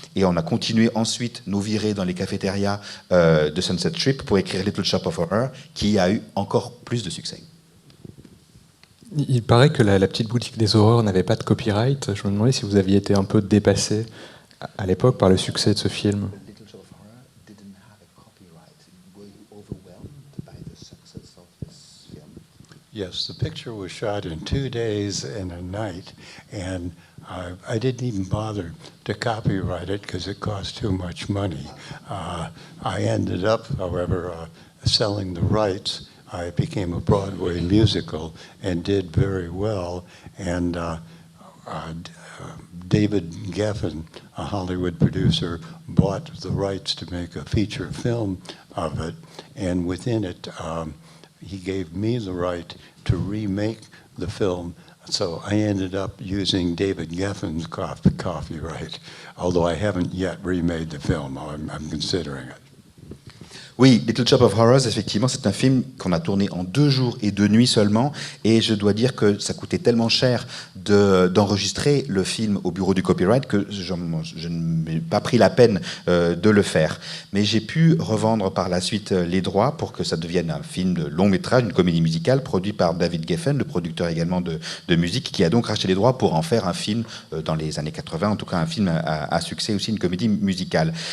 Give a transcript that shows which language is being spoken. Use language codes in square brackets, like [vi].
[fr] Et on a continué ensuite nos virées dans les cafétérias de Sunset Strip pour écrire Little Shop of Horror, qui a eu encore plus de succès. Il paraît que la petite boutique des horreurs n'avait pas de copyright. Je me demandais si vous aviez été un peu dépassé à l'époque par le succès de ce film. [en] Little Shop of Horror didn't have a copyright. Were you overwhelmed by the success of this film? Yes, the picture was shot in 2 days and a night, and I didn't even bother to copyright it because it cost too much money. I ended up, however, selling the rights. I became a Broadway musical and did very well. And David Geffen, a Hollywood producer, bought the rights to make a feature film of it. And within it, he gave me the right to remake the film. So I ended up using David Geffen's copyright, although I haven't yet remade the film. I'm considering it. [fr] Oui, Little Shop of Horrors, effectivement, c'est un film qu'on a tourné en 2 jours et 2 nuits seulement. Et je dois dire que ça coûtait tellement cher d'enregistrer le film au bureau du copyright que je ne m'ai pas pris la peine de le faire. Mais j'ai pu revendre par la suite les droits pour que ça devienne un film de long métrage, une comédie musicale, produit par David Geffen, le producteur également de musique, qui a donc racheté les droits pour en faire un film dans les années 80, en tout cas un film à succès aussi, une comédie musicale.